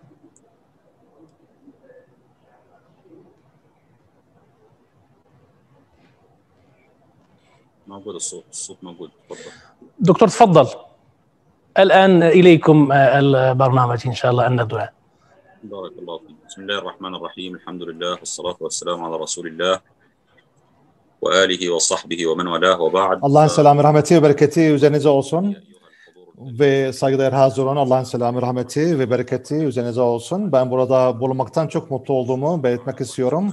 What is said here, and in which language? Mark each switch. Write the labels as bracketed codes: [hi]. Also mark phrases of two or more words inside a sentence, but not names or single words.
[ar] موجود الصوت موجود تفضل دكتور تفضل الآن إليكم البرنامج إن شاء الله الندوة بارك الله فيك. [tr] Bismillahirrahmanirrahim. Elhamdülillah. [ar] والصلاة والسلام على رسول الله. وآله وصحبه ومن والاه وبعد. [tr] Allah'ın selamı, rahmeti ve bereketi üzerinize olsun. Ve saygıdeğer hazır olan Allah'ın selamı, rahmeti ve bereketi üzerinize olsun. Ben burada bulunmaktan çok mutlu olduğumu belirtmek istiyorum.